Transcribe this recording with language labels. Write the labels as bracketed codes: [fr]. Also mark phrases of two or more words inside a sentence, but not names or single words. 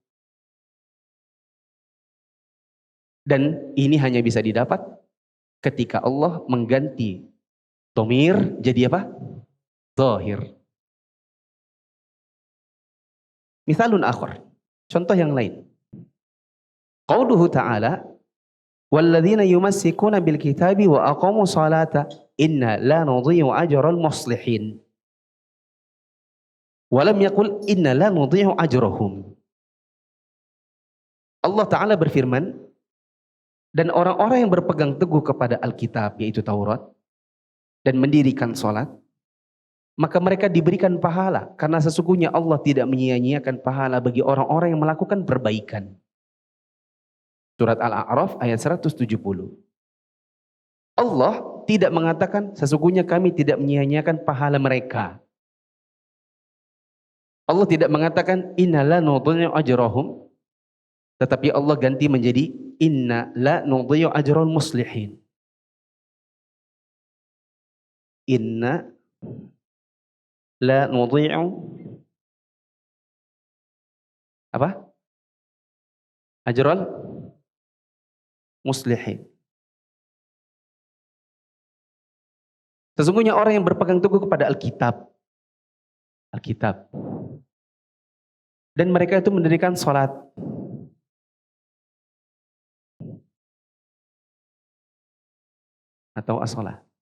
[id] Dan ini hanya bisa didapat ketika Allah mengganti dhamir jadi apa? [ar] ظاهر. مثال آخر. [id] Contoh yang lain. [ar] قوله تعالى والذين يمسكون بالكتاب وأقاموا الصلاة إنا لا نضيع أجر المصلحين. ولم يقل إنا لا نضيع أجرهم. [id] Allah Ta'ala berfirman, dan orang-orang yang berpegang teguh kepada Alkitab, yaitu Taurat, dan mendirikan salat, maka mereka diberikan pahala. Karena sesungguhnya Allah tidak menyia-nyiakan pahala bagi orang-orang yang melakukan perbaikan. Surat Al-A'raf ayat 170. Allah tidak mengatakan sesungguhnya kami tidak menyia-nyiakan pahala mereka. Allah tidak mengatakan [ar] إنا لا نضيع أجرهم, [id] tetapi Allah ganti menjadi [ar] إنا لا نضيع أجر المصلحين. إنا لا نضيع apa? أجر المصلحين. [id] Sesungguhnya orang yang berpegang teguh kepada Alkitab, dan mereka itu mendirikan sholat, atau as-sholat.